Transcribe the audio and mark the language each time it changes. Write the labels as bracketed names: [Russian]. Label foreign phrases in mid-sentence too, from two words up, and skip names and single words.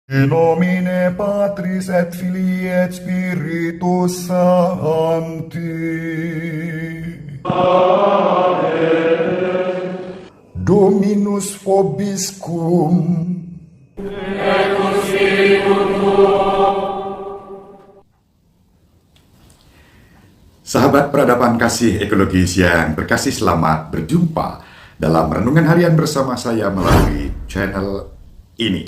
[Latin] In nomine Patris et Filii et Spiritus Sancti. Dominus vobiscum. [Indonesian] Sahabat peradaban kasih ekologis yang berkasih, selamat berjumpa dalam renungan harian bersama saya melalui channel ini.